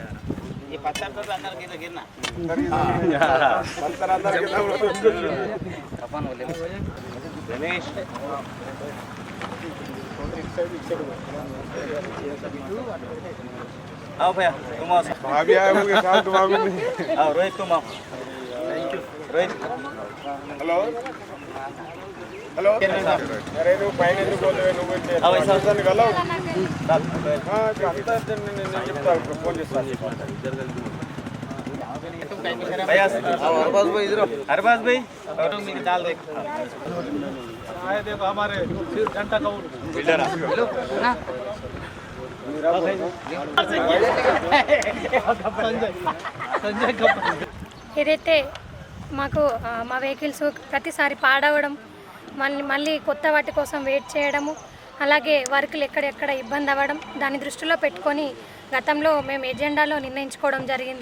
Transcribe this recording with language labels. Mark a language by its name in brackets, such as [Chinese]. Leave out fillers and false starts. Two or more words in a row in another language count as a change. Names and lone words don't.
[Hindi] आओ भैया तुम आओ भाभी आए होंगे साथ तुम आओगे नहीं। आओ रोहित तुम आओ रोहित हेलो हेलो अरे [Telugu] నువ్వు పైన ఎందుకు పోతావు నువ్వు [Hindi] आओ ऐसा [Telugu] వెళ్ళవు అంతా నేను చెప్తాను ఫోన్ చేస్తాను [Hindi] भैया आओ अरबाज भाई इधर अरबाज भाई और मिल डाल दे आए देखो हमारे जनता का बिल्डर ना [Telugu] ఏదైతే మాకు మా వెహికల్స్ ప్రతిసారి పాడవడం మళ్ళీ కొత్త వాటి కోసం వెయిట్ చేయడము, అలాగే వర్కులు ఎక్కడెక్కడ ఇబ్బంది అవ్వడం, దాన్ని దృష్టిలో పెట్టుకొని గతంలో మేము ఎజెండాలో నిర్ణయించుకోవడం జరిగింది.